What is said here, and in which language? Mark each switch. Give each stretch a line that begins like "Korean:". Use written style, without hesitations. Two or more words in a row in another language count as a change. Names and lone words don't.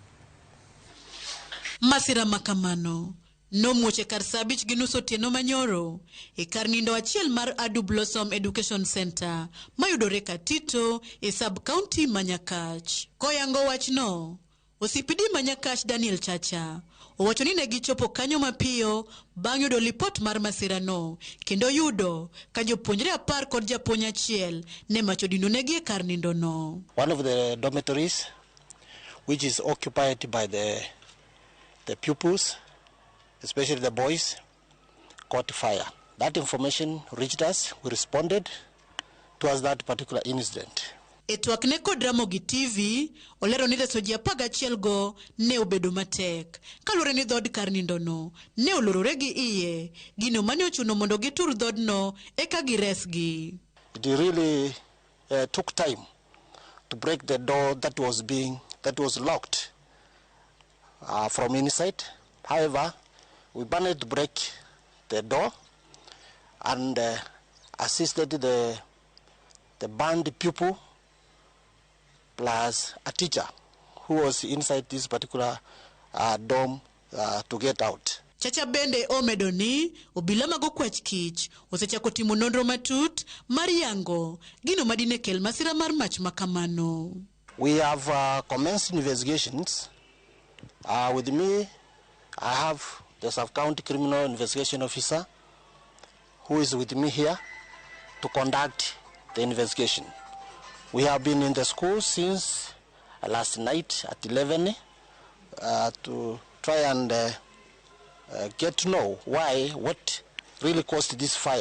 Luo (Kenya and Tanzania): Masira makamano no muoche kar sabich ginuso tieno manyoro e kar nindo achiel mar Adu Blossom Education Center mayudore Katito e sub-county ma Nyakach. Koyango wachno, osipidi ma Nyakach Daniel Chacha owacho ni ne gichopo kanyo mapiyo bang' yudo lipot mar masira no kendo yudo ka jopuonjre 10 kod japuonj achiel ne mach odinonegi e kar nindo no.
English: One of the dormitories which is occupied by the pupils, especially the boys, caught fire. That information reached us. We responded towards that particular incident.
Luo (Kenya and Tanzania): Etwakne kod Ramogi TV olero ni reso ji 11 go ne obedo matek kalure ni dhod kar nindo no ne olorore gi iye gino mane ochuno mondo gitur dhod no eka giresgi.
English: It really took time to break the door that was locked from inside. However, we managed to break the door and assisted the banned pupil plus a teacher who was inside this particular dorm to get out.
Luo (Kenya and Tanzania): Chacha bende omedo ni obila mag okwach kich osechako timo nonro matut mar yango gino madine kel masira mar mach makamano.
English: We have commenced investigations. With me, I have the sub-county criminal investigation officer who is with me here to conduct the investigation. We have been in the school since last night at 11 to try and get to know what really caused this fire.